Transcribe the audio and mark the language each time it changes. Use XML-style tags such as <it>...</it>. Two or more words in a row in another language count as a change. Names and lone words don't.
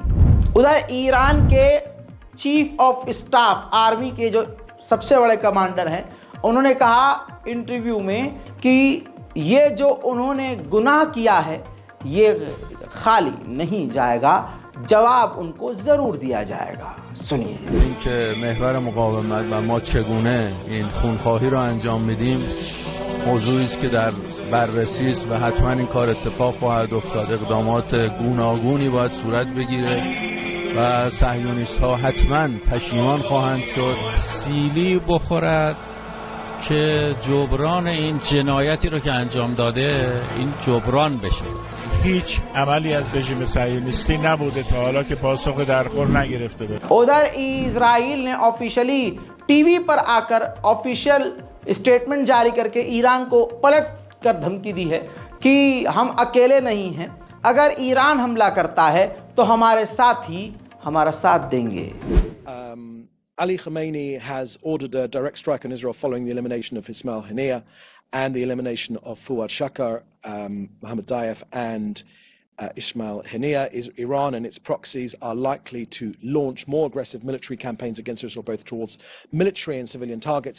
<hi>उधर ईरान के</hi> <en>chief of staff,</en> <hi>आर्मी के जो सबसे बड़े कमांडर हैं, उन्होंने कहा इंटरव्यू में कि ये जो उन्होंने गुनाह किया है ये खाली नहीं जाएगा, जवाब उनको जरूर दिया जाएगा। सुनिए।</hi> <fa>اینکه محور مقاومت و ما چگونه این خونخواهی را انجام میدیم موضوعی است که در بررسی است و حتما این کار اتفاق خواهد افتاد. اقدامات گوناگونی باید صورت بگیره و صهیونیست ها حتما پشیمان خواهند شد. سیلی بخورد که جبران این جنایتی رو که انجام داده این جبران بشه. هیچ عملی از رژیم صهیونیستی نبوده تا حالا که پاسخ درخور نگرفته بشه.</fa> <hi>उधर इजराइल ने</hi> <en>officially TV</en> <hi>पर आकर</hi> <en>official statement</en> <hi>जारी करके ईरान को पलट कर धमकी दी है कि हम अकेले नहीं हैं, अगर ईरान हमला करता है तो हमारे साथ ही हमारा साथ देंगे।</hi> <en>Ali Khamenei has ordered a direct strike on Israel following the elimination of Ismail Haniyeh and the elimination of Fuad Shakar, Mohammed Diaf and Ismail Haniyeh. Iran and its proxies are likely to launch more aggressive military campaigns against Israel, both towards military and civilian targets.</en>